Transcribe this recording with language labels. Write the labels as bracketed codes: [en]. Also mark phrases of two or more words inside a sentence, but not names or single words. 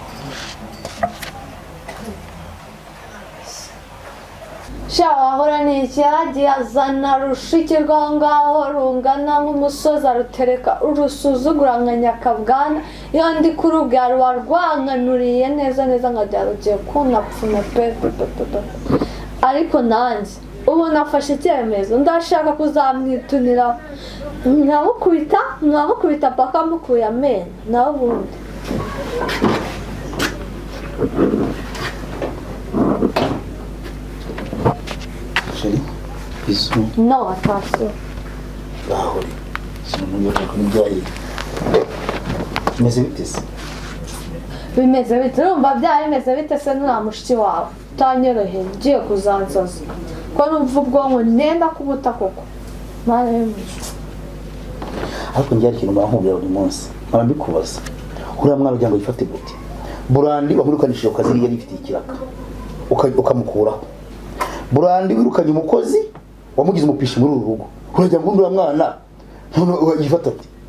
[rw] sha wahora n'iki yagiye azana rushiki rwongaho rungana nk'umusozi arutereka urusuzugura nka nyakabwana iyo ndi kurubwira ruba rwankanuriye neza neza nkajya rugiye kunapfuna pe ariko nanjye ubu nafashe icyemezo ndashaka kuzamwitunira mwamukubita paka mukuye amenyo nawe ubundi [fr] Chérie, bisous. Non, attention. Bahuri. Sinon, il y a comme une [rw] bimeze bite se? Bimeze bite urumva bimeze bite se nta mushiki wawe utanyoroheye ugiye kuzansaza ko numva ubwonko nenda kubuta koko mana y'umugisha Ariko njye ikintu bankubwira buri munsi nkaba mbikubaza uriya mwana ugira ngo yifate gute Burandi wamwirukanishije ku kazi yari ifite ikiraka ukamukuraho Burandi wirukanye umukozi wamugize umupishi muri uru rugo uragira ngo uriya mwana none yifata ati